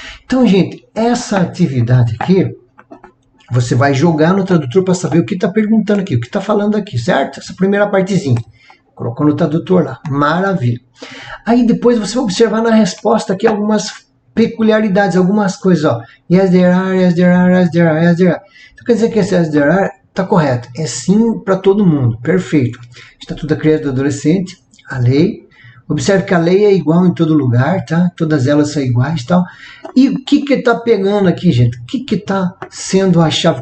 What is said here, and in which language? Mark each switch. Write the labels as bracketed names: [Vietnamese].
[Portuguese] Então, gente, essa atividade aqui, você vai jogar no tradutor para saber o que está perguntando aqui, o que está falando aqui, certo? Essa primeira partezinha. Colocou no tradutor lá. Maravilha. Aí depois você vai observar na resposta aqui algumas peculiaridades, algumas coisas, ó. [English] Yes, there are, yes, there are, yes, there are, yes, there are. [Portuguese] Então quer dizer que esse [English] yes, there are [Portuguese] está correto. É sim para todo mundo. Perfeito. Estatuto da Criança e do Adolescente, a lei. Observe que a lei é igual em todo lugar, tá? Todas elas são iguais, tal. E o que está pegando aqui, gente? O que está sendo a chave?